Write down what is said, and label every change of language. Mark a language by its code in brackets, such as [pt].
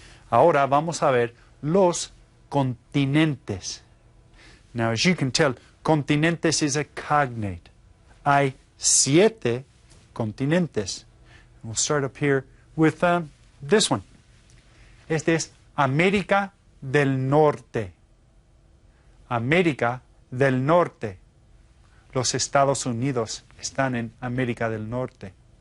[es] Ahora vamos a ver los continentes. [en] Now, as you can tell, continentes is a cognate. [es] Hay 7 continentes. [en] We'll start up here with this one. [es] Este es América del Norte. América del Norte. Los Estados Unidos están en América del Norte.